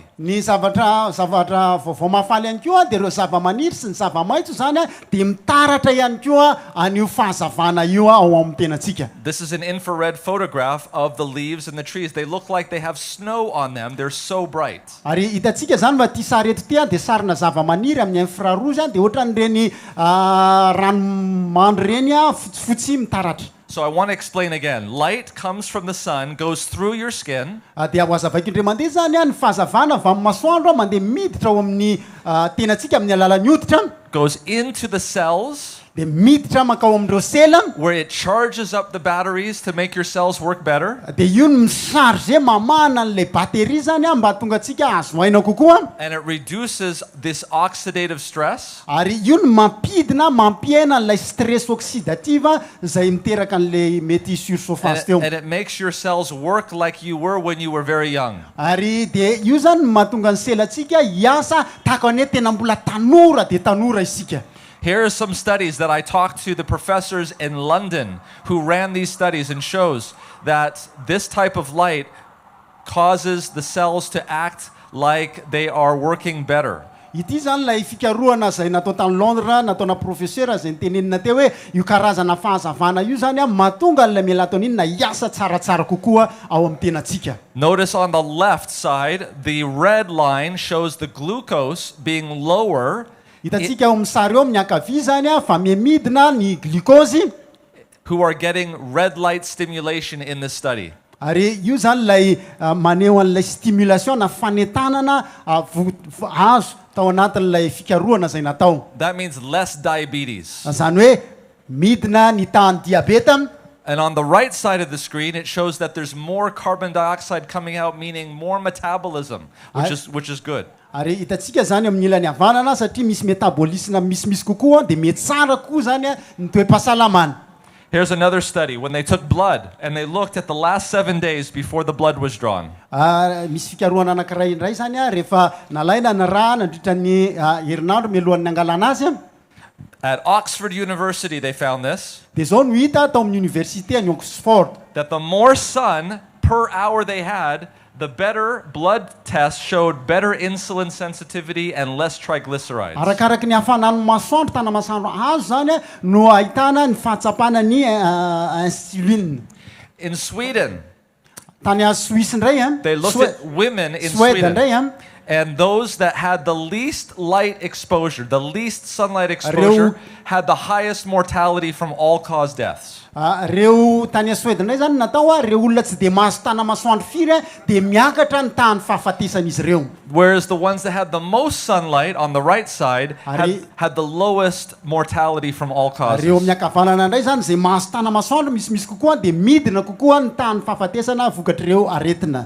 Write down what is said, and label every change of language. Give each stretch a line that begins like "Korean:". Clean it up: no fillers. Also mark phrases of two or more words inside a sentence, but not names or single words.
Malagasy: Ny zavatra vaovao mahafaly ihany koa dia ireo zavamaniry sy ny zavamaitso zany dia mitaratra ihany koa an'io fahazavana io ao amin'ny tenantsika.
English: This is an infrared photograph of the leaves and the trees. They look like they have snow on them. They're so bright.
Malagasy: Ary hitantsika zany fa ty sary eto ty dia sarina zavamaniry amin'ny infrarouge dia ohatran'ireny ranomandry reny fotsifotsy mitaratra.
English: So I want to explain again. Light comes from the sun, goes through your skin,
Malagasy: Dia ho azavaiko indray mandeha zany ny fahazavana avy amin'ny masoandro mandeha miditra ao amin'ny tenantsika amin'ny alalan'ny hoditra
English: goes into the cells,
Malagasy: dia miditra makao amin'ireo sela
English: where it charges up the batteries to make your cells work better.
Malagasy: dia io no misarge mamana an'ilay bateria zany mba hatonga antsika azoaina kokoa
English: And it reduces this oxidative stress.
Malagasy: ary io no mampidina mampiaina an'ilay
French: stress oxydative
Malagasy: izay miteraka an'ilay mety surchauffage teo.
English: And it makes your cells work like you were when you were very young.
Malagasy: Ary dia io zany no mahatonga ny selantsika hiasa tahaka ny hoe tena mbola tanora dia tanora isika.
English: Here are some studies that I talked to the professors in London who ran these studies and shows that this type of light causes the cells to act like they are working better.
Malagasy: Ity zany lay fikarohana izay natao tany Londres nataona professeur izay nitenenina teo hoe io karazana fahazavana io zany mahatonga an'ilay melatonine hiasa tsaratsara kokoa ao amin'ny tenantsika.
English: Notice on the left side, the red line shows the glucose being lower
Malagasy: Hitantsika ao amin'ny sary eo amin'ny ankavia zany fa miamidina ny glucose
English: who are getting red light stimulation in this study.
Malagasy: ary io zany lay maneho an'ilay stimulation na fanetanana azo tao anatin'ilay fikarohana izay natao.
English: That means less diabetes.
Malagasy: Zany hoe midina ny tahan'ny diabeta.
English: And on the right side of the screen, it shows that there's more carbon dioxide coming out, meaning more metabolism, which is good.
Malagasy: Ary hitantsika zany amin'ny ilany havanana satria misy metabolisme misimisy kokoa dia mety tsara koa zany ny toe-pahasalamana.
English: Here's another study when they took blood and they looked at the last 7 days before the blood was drawn.
Malagasy: Misy fikarohana anankiray indray zany rehefa nalaina ny raha nandritra ny herinandro mialohan'ny angalana azy.
English: At Oxford University, they found this.
Malagasy: Dia zao no hita tao amin'ny université any Oxford.
English: That the more sun per hour they had, the better blood test showed better insulin sensitivity and less triglycerides.
Malagasy: Arakaraky ny hafanany masoandro tana masoandro azo zany no ahitana ny fahatsapana ny insuline.
English: In Sweden,
Malagasy: Tany Suisse indray
English: they looked at women in Sweden Sweden.
Malagasy: indray
English: And those that had the least light exposure, the least sunlight exposure, had the highest mortality from all-cause deaths.
Malagasy: Reo tany Suède indray zany natao reo olona tsy dia mahazo tana masoandro firy dia miakatra ny tahany fahafatesan'izy ireo.
English: Whereas the ones that had the most sunlight on the right side had the lowest mortality from all causes.
Malagasy: Reo amin'ny ankavanana indray zany izay mahazo tana masoandro misimisy kokoa dia midina kokoa ny tahany fahafatesana vokatr'ireo aretina.